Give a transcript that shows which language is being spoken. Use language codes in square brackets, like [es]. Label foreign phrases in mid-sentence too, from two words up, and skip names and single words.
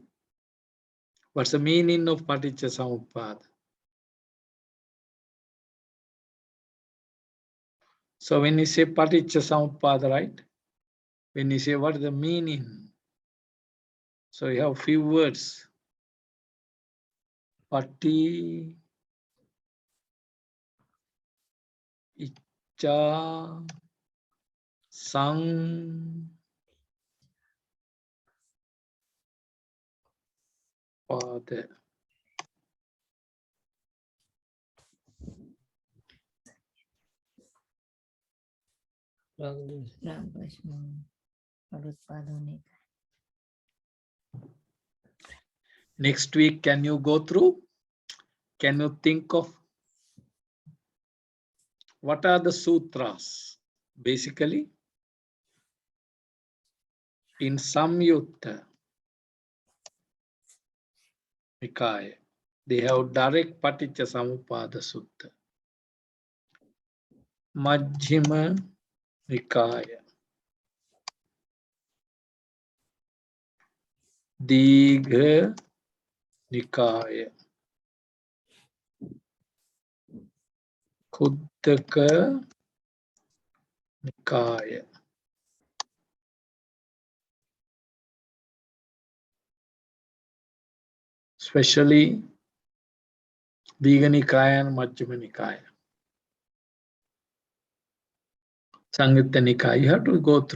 [en] What's the meaning of paticca-samuppada? So when you say paticca-samuppada, right? When you say what is the meaning? So you have few words. [pi] Pati, icca, sang, pada. [en] Next week, can you go through? Can you think of what are the sutras? Basically, in Samyutta Nikaya, they have direct paticca-samuppada sutta. Majjhima Nikaya, Digha Nikaya, Khuddaka Nikaya. Especially Digha Nikaya and Majjhima Nikaya. Sangyutta Nikaya, you have to go through.